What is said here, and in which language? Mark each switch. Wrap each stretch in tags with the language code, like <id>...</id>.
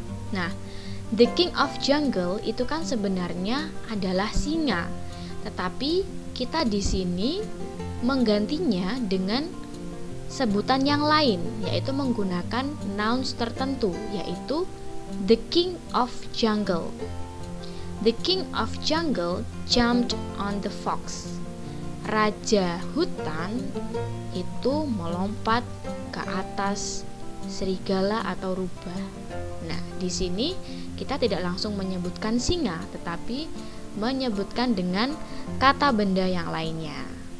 <id>Nah,</id> <en>the king of jungle</en> <id>itu kan sebenarnya adalah singa, tetapi kita di sini menggantinya dengan sebutan yang lain, yaitu menggunakan nouns tertentu, yaitu the king of jungle.</id> <en>The king of jungle jumped on the fox.</en> <id>Raja hutan itu melompat ke atas serigala atau rubah. Nah, di sini kita tidak langsung menyebutkan singa, tetapi menyebutkan dengan kata benda yang lainnya.</id>